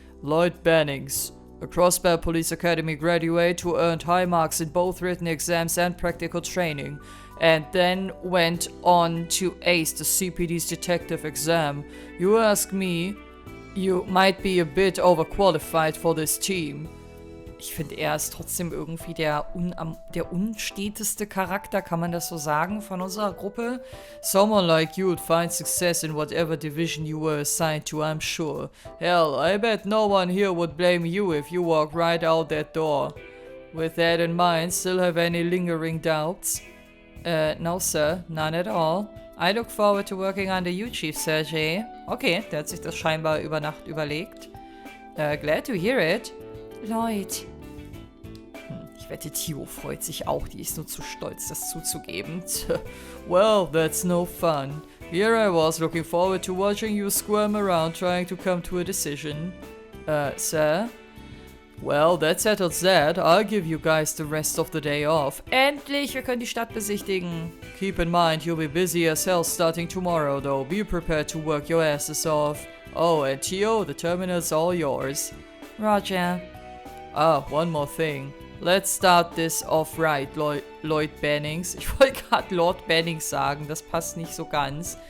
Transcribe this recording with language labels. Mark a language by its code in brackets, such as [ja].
[en] Lloyd Bannings, a Crossbell Police Academy graduate who earned high marks in both written exams and practical training, and then went on to ace the CPD's detective exam. You ask me, you might be a bit overqualified for this team. [de] Ich finde, er ist trotzdem irgendwie der unsteteste Charakter, kann man das so sagen, von unserer Gruppe? [en] Someone like you would find success in whatever division you were assigned to, I'm sure. Hell, I bet no one here would blame you if you walk right out that door. With that in mind, still have any lingering doubts? No sir, none at all. I look forward to working under you, Chief Sergey. [de] Okay, der hat sich das scheinbar über Nacht überlegt. [en] Glad to hear it. Lloyd. [de] Ich wette, Tio freut sich auch. Die ist nur zu stolz, das zuzugeben. [en] Well, that's no fun. Here I was looking forward to watching you squirm around trying to come to a decision. Sir? Well, that settles that. I'll give you guys the rest of the day off. [de] Endlich, wir können die Stadt besichtigen. [en] Keep in mind, you'll be busy as hell starting tomorrow, though. Be prepared to work your asses off. Oh, and Tio, the terminal's all yours. Roger. Ah, one more thing. Let's start this off right, Lloyd Bannings. [de] Ich wollte gerade Lord Bannings sagen, das passt nicht so ganz.